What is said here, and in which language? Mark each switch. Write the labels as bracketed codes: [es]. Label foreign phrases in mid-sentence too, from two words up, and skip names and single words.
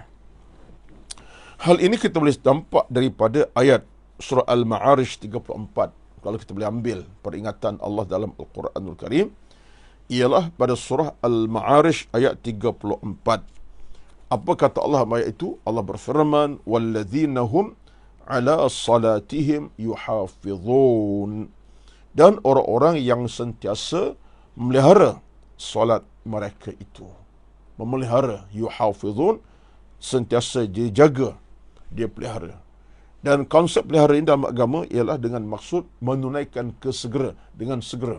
[ms] Hal ini kita boleh nampak daripada ayat surah Al-Ma'arij 34. Kalau kita boleh ambil peringatan Allah dalam Al-Quranul Karim, ialah pada surah Al-Ma'arij ayat 34. Apa kata Allah ayat itu? Allah berfirman, [ar] walladzina hum ala salatihim yuhafizun. [ms] Dan orang-orang yang sentiasa memelihara salat mereka itu. Memelihara, yuhafizun, sentiasa dia jaga, dia pelihara. Dan konsep pelihara ini dalam agama ialah dengan maksud menunaikan dengan segera.